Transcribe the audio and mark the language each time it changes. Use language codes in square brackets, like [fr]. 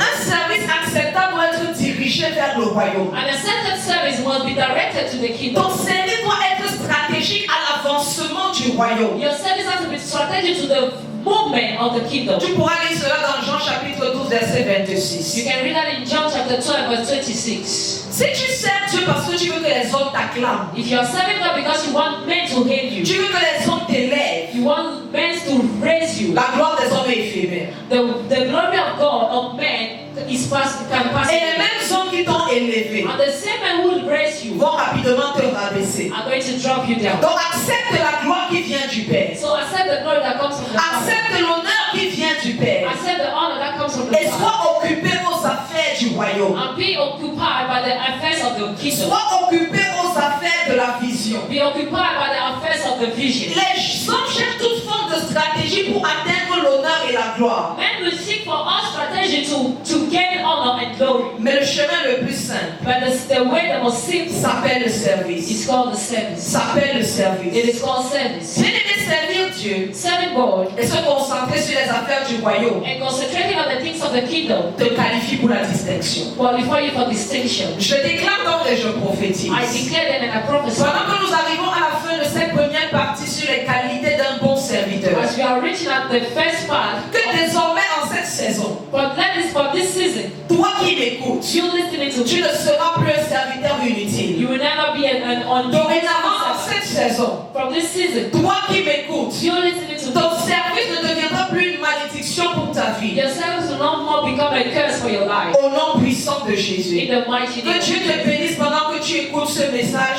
[fr] Un service acceptable doit être dirigé vers le royaume. [en] An accepted service must be directed to the kingdom. [fr] Ton service doit être stratégique à l'avancement du royaume. [en] Your service has to be strategic to the movement of the kingdom. [fr] Tu pourras lire cela dans Jean chapitre 12 verset [en] You [fr] 26. [en] can read that in John chapter 12 verse 26. [fr] Si tu sers Dieu parce que tu veux que les hommes t'acclament, [en] If you are serving God because you want men to hate you, [fr] tu veux que les hommes t'élèvent, [en] you want men to raise you, [fr] la gloire des hommes est éphémère. [en] the glory of God of men is can pass. [fr] Et les mêmes hommes qui t'ont élevé [en] And the same men who will raise you [fr] vont rapidement te rabaisser. [en] are going to drop you down. [fr] Donc accepte la gloire qui vient du Père. [en] So accept the glory that comes from the Father. [fr] Accepte l'honneur qui vient du Père. [en] Accept the honor that comes from the [fr] Et [en] Father. [fr] sois occupé aux affaires du royaume. [en] And be occupied by the affairs of the kingdom. [fr] Sois occupé aux affaires de la vision. [en] Be occupied by the affairs of the vision. [fr] Les hommes cherchent toute forme de stratégie pour atteindre l'honneur et la gloire. [en] Men will seek for all strategy to gain honor and glory. [fr] Mais le chemin le plus simple [en] But the way that was simple [fr] s'appelle le service. [en] is called the service. [fr] S'appelle le [en] It [fr] service. [en] is called service. [fr] Bien-aimé, servir Dieu [en] Serving God [fr] et se concentrer sur les affaires du royaume [en] and concentrating on the things of the kingdom [fr] te qualifie pour la distinction. [en] qualify you for distinction. [fr] Je déclare donc et je prophétise. [en] I declare that and I prophesy. [fr] Pendant que nous arrivons à la fin de cette première partie sur les qualités d'un bon serviteur, [en] As we are reaching at the first part, [fr] que désormais en cette saison, [en] for this season, [fr] toi qui m'écoutes, [en] you listening to [fr] tu [en] me, [fr] ne seras plus un serviteur inutile. [en] you will never be an [fr] Dorénavant en [en] undoing. [fr] cette saison, [en] From this season, [fr] toi qui m'écoutes, [en] you listening to me, [fr] ton service ne deviendra plus une malédiction pour ta vie. [en] your service will no more become a curse for your life. [fr] Au nom puissant de Jésus. [en] In the mighty name [fr] Que [en] of [fr] Dieu te [en] Jesus. [fr] bénisse pendant que tu écoutes ce message